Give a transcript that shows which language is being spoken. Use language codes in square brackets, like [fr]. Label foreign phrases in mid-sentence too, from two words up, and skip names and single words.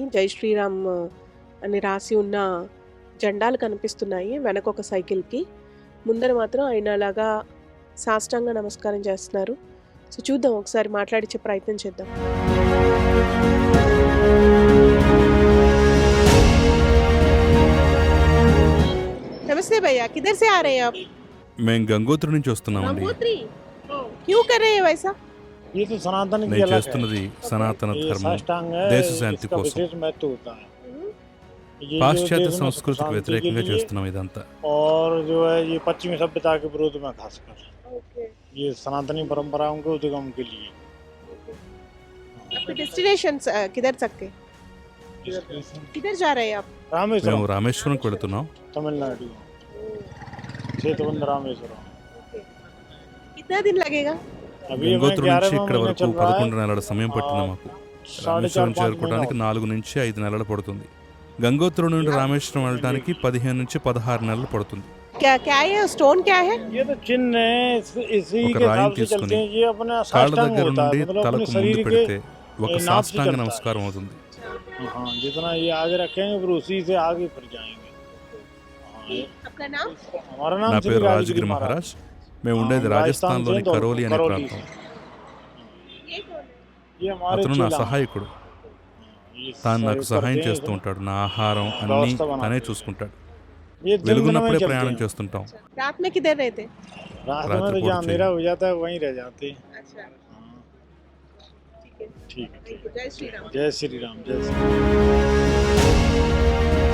[te] జై శ్రీరామ్ అని రాసి ఉన్న జెండాలు కనిపిస్తున్నాయి వెనకొక సైకిల్‌కి. ముందర మాత్రం ఆయన అలాగా సాష్టాంగ నమస్కారం చేస్తున్నారు. సో, చూద్దాం ఒకసారి మాట్లాడిచ్చే ప్రయత్నం చేద్దాం. [hi] नमस्ते भैया, किधर से आ रहे हैं आप? [te] మేము గంగోత్రి నుంచి వస్తున్నామండి. [hi] गंगोत्री? क्यों कर रहे हैं वैसा? ये तो सनातन की [te] నేను [hi] अलग है। [te] చేస్తున్నది సనాతన [hi] ये [te] ధర్మం, [hi] साष्टांग है, [te] దేశ శాంతి [hi] इसका [te] కోసం. [hi] विशेष महत्व होता है। हुँ। ये जो [te] పాశ్చాత్య [hi] देश में [te] సంస్కృతికి [hi] शांति के [te] వ్యతిరేకంగా [hi] लिए [te] చేస్తున్నాం ఇదంతా. [hi] और जो है ये पश्चिमी सभ्यता के विरोध में खासकर ओके, ये सनातनी परंपराओं के उद्गम के लिए। ओके। आपके डेस्टिनेशंस किधर तक के? किधर जा रहे हैं आप? रामेश्वरम [te] మేము రామేశ్వరంకి వెళుతున్నాం. [hi] तमिलनाडु सेतुबंध रामेश्वरम। ओके। कितना दिन लगेगा? अभी हमें [te] గంగోత్రి [hi] 11 [te] నుంచి ఇక్కడ [hi] महीने [te] వరకు [hi] चल रहा [te] 11 [hi] है। [te] నెలల సమయం పట్టింది మాకు. [hi] 4.5 [te] రామేశ్వరం [hi] 5 [te] చేరుకోవడానికి [hi] महीना [te] 4 నుంచి 5 నెలలు పడుతుంది. గంగోత్రి నుండి రామేశ్వరం వెళ్ళడానికి 15 నుంచి 16 నెలలు పడుతుంది. [hi] क्या क्या है ये स्टोन क्या है? ये तो चिन्ह है, इसी [te] ఒక [hi] के [te] రాయిని [hi] हिसाब से चलते [te] తీసుకుని [hi] हैं। ये अपना [te] కాళ్ళ [hi] साष्टांग [te] దగ్గర [hi] होता [te] నుండి [hi] है, मतलब अपने [te] తలకు ముందు [hi] शरीर के [te] పెడితే ఒక [hi] नाप से [te] సాష్టాంగ [hi] चलता है। [te] నమస్కారం అవుతుంది. [hi] हाँ, जितना ये आगे रखेंगे फिर उसी से आगे फिर जाएंगे। हाँ, आपका नाम? हमारा [te] నా [hi] नाम [te] పేరు [hi] श्री [te] రాజగిరి [hi] राजगिरी [te] మహారాజ్. [hi] महाराज। [te] మేము ఉండేది [hi] हाँ, [te] రాజస్థాన్లోని [hi] से [te] కరోలి అనే [hi] करौली [te] ప్రాంతం. [hi] से। ये कौन है? ये हमारे [te] అతను నా [hi] चेला हैं। [te] సహాయకుడు. [hi] ये [te] తాను నాకు [hi] सहयोग [te] సహాయం [hi] करते हैं [te] చేస్తూ [hi] इसमें। [te] ఉంటాడు. నా ఆహారం అన్నీ [hi] వ్యవస్థ बनाते [te] తనే [hi] हैं। [te] చూసుకుంటాడు. [hi] ये दिन दिन में [te] వెలుగున్నప్పుడే [hi] चलते [te] ప్రయాణం [hi] हैं। [te] చేస్తుంటాం. [hi] रात में किधर रहते? रात में रात तो को जहाँ चाहिए। अंधेरा हो जाता है वहीं रह जाते हैं। अच्छा, हाँ, ठीक है। ठीक है। [en] thank you. [hi] जय श्री राम। जय श्री राम, जय श्री राम।